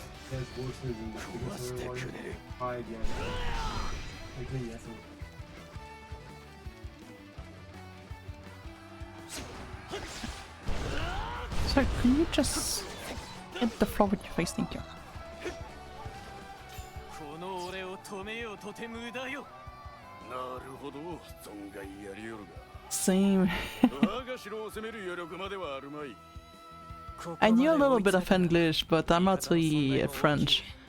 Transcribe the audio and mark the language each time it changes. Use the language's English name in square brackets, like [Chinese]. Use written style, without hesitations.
[English] There's voices in the high again. Okay, yes. So can you just hit the floor with your face? Thank you. [Japanese] この俺を止めようとて無駄よ。なるほど、存外やりよるが。 [English] Same. [Japanese] 我が城を攻める余力まではあるまい。 [English] I knew a little bit of English, but I'm not really French.